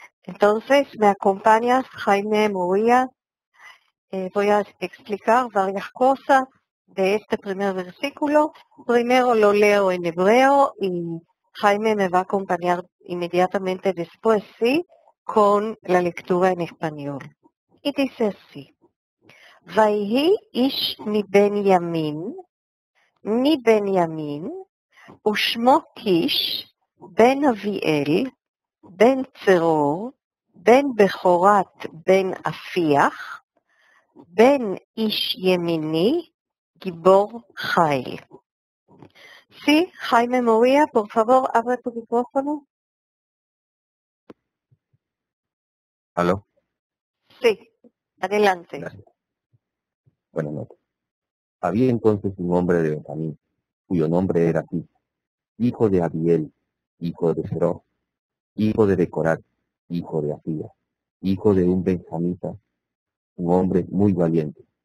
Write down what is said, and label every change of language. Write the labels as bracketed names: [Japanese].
[Spanish] Entonces, ¿me acompañas, Jaime Moria? Voy a explicar varias cosas de este primer versículo. Primero lo leo en hebreo y Jaime me va a acompañar inmediatamente después, ¿sí? Con la lectura en español. Y dice así: [Hebrew] ויהי איש מבנימין, ושמו קיש, בן אביאל, בן צרור, בן בכורת בן אפיח, בן איש ימיני, גיבור חיל. [Spanish] Sí, Jaime Moria, por favor, abre tu micrófono. ¿Aló? Sí, adelante. Gracias. Buenas noches. Había entonces un hombre de Benjamín, cuyo nombre era Cis, hijo de Abiel, hijo de Zeró, hijo de Becorat, hijo de Afía, hijo de un benjamita, un hombre muy valiente.